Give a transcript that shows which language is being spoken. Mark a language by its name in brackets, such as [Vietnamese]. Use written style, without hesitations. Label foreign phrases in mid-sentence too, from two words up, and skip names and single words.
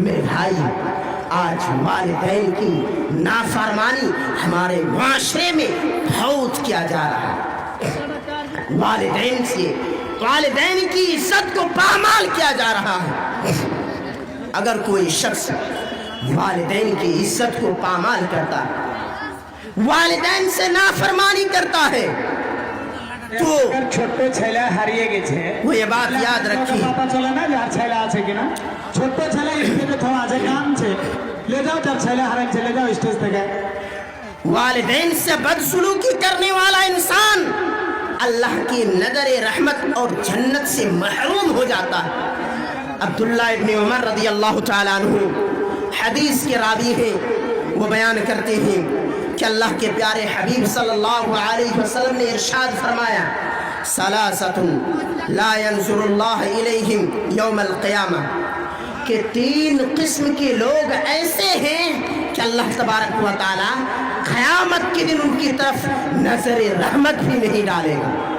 [Urdu] میرے بھائی، آج والدین کی نافرمانی ہمارے معاشرے میں بہت کیا جا رہا ہے۔ والدین کی عزت کو پامال کیا جا رہا ہے۔ اگر کوئی شخص والدین کی عزت کو پامال کرتا ہے، والدین سے نافرمانی کرتا ہے، تو [Bangla] ছোট্ট ছেলে হারিয়ে গেছে, [Urdu] وہ یہ بات یاد رکھی، [Bangla] পাতা চলে না যার ছেলে আছে কিনা। ছোট্ট ছেলে স্টেজে থোয়া আছে, কাঁদছে, [Urdu] لے جاؤ [Bangla] যার ছেলে হারাচ্ছে, [Urdu] لے جاؤ [Bangla] স্টেজ থেকে। [Urdu] والدین سے بدسلوکی کرنے والا انسان اللہ کی نظر رحمت اور جنت سے محروم ہو جاتا ہے۔ عبداللہ ابن عمر [Arabic] رضی اللہ تعالیٰ عنہ [Urdu] حدیث کے راوی ہیں، وہ بیان کرتے ہیں کہ اللہ کے پیارے حبیب [Arabic] صلی اللہ علیہ وسلم [Urdu] نے ارشاد فرمایا، [Arabic] ثلاثۃ لا ينظر اللہ الیہم یوم القیامہ، [Urdu] کہ 3 قسم کے لوگ ایسے ہیں کہ [Arabic] اللہ تبارک و تعالی [Urdu] قیامت کے دن ان کی طرف نظر رحمت بھی نہیں ڈالے گا۔